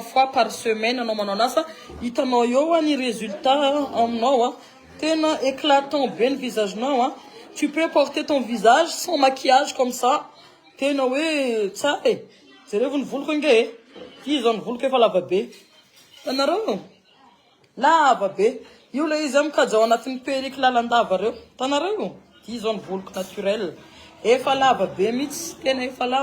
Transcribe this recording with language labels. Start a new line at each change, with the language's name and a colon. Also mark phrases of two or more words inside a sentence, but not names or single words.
French: fois par semaine
Malagasy: anao manao anazy fa hitanao eo ny résultat aminao tena
French: éclatant bien le visage
Malagasy: nao
French: tu peux porter ton visage sans maquillage comme ça
Malagasy: tena hoe tsara jerevony voloko inge ty zao ny voloko efa lava be tanareo lava be io le izy amikaja ao anatin'ny perruque lalandava reo tanareo ty zao ny voloko naturel efa lava be mihitsy tena efa